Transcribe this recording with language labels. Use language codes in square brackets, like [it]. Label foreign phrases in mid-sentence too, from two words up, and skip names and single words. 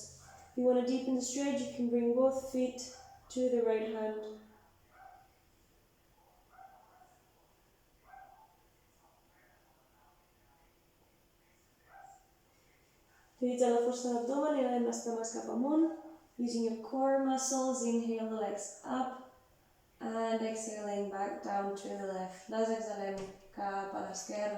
[en] If you want to deepen the stretch, you can bring both feet to the right hand. [ca] Utilitzant la força de l'abdomen, elevem les cames cap amunt. [en] Using your core muscles, inhale the legs up and exhaling back down to the left. [ca] Les exhalem cap a l'esquerra.